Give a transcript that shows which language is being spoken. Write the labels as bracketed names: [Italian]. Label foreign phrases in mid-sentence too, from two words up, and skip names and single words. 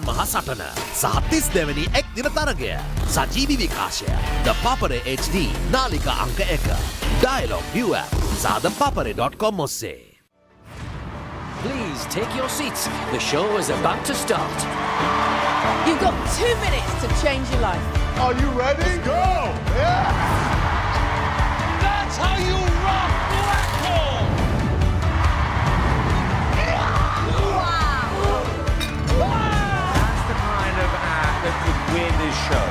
[Sinhala] මහ සටන සහ 32 වෙනි එක් දින තරගය සජීවී විකාශය ThePapare HD නාලිකා අංක 1 Dialog ViU App සහ ThePapare.com ඔස්සේ. [English] Please take your seats. The show is about to start. You've got 2 minutes to change your life. Are you ready? Go! Yeah! That's how you rock Blackpool! That's the kind of act that could win this show.